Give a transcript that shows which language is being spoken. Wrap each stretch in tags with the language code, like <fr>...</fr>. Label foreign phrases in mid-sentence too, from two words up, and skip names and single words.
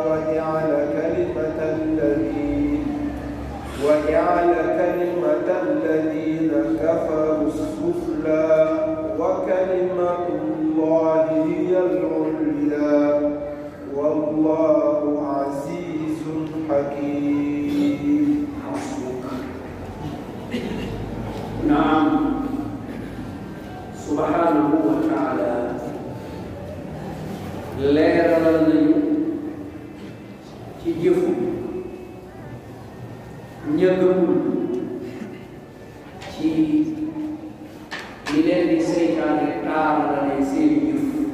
<ar>وجعل كلمة الذين كفروا السفلى وكلمة الله هي العليا والله عزيز حكيم. نعم سبحانه وتعالى</ar> <wo>leeralal nañu ci jëfu ñëgëmul ci li leen di seytaane taaralale seeni jëf</wo>